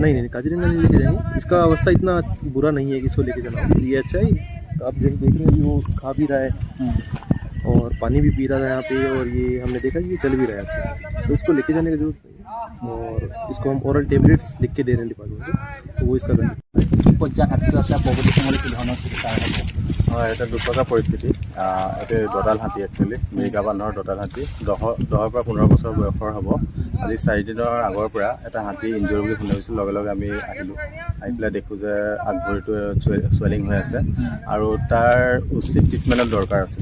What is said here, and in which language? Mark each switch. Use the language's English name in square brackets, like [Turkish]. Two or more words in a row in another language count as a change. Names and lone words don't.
[Hindi] नहीं, काजीरंगा नहीं लेके जाएंगे। इसका अवस्था इतना बुरा नहीं है कि इसको लेके जाना हो। ये अच्छा ही, आप जैसे देख रहे हैं कि वो खा भी रहा है और पानी भी पी रहा है यहाँ पे, और ये हमने देखा कि ये चल भी रहा है अच्छा, तो इसको लेके जाने की जरूरत नहीं है। और इसको हम [English] oral tablets [Hindi] लिख के दे रहे हैं डिपार्टमेंट को, तो वो इसका करना। [Assamese] কি পৰ্যায়ত হাতীটো আছে পৰৱৰ্তী সময়লৈ কি ধৰণৰ চিকিৎসা হ'ব? হয়, এটা দুৰ্গা পৰিস্থিতি। এইটো দঁতাল হাতী, একচুৱেলি মিৰিকা বান্ধৰ দঁতাল হাতী। 10 পৰা 15 বছৰ বয়সৰ হ'ব। আজি 4 দিনৰ আগৰ পৰা এটা হাতী ইনজুৰি বুলি শুনা পাইছোঁ। লগে লগে আমি আহিলোঁ, আহি পেলাই দেখোঁ যে আগভৰিটো চুৱেলিং হৈ আছে আৰু তাৰ উচিত ট্ৰিটমেণ্টৰ দৰকাৰ আছে।